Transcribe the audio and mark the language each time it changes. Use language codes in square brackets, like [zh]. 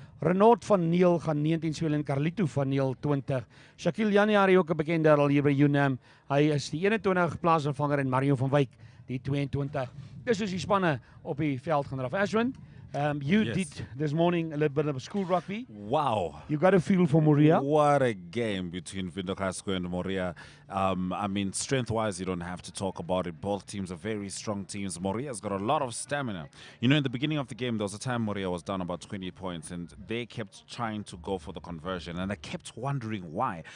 [af] Renaud van Neel gaan 19 speel en Carlito van Neel 20. Shaquille January ook 'n bekende al hier by UNAM. Hy is die 21 plaasvervanger en Mario van Wyk die 22. Dis soos die spanne op die veld gaan draf. [en] Ashwin, you did this morning a little bit of school rugby. Wow. You got a feel for Moria? What a game between Vindocasco and Moria. I mean, strength-wise, you don't have to talk about it. Both teams are very strong teams. Moria's got a lot of stamina. You know, in the beginning of the game, there was a time Moria was down about 20 points, and they kept trying to go for the conversion, and I kept wondering why.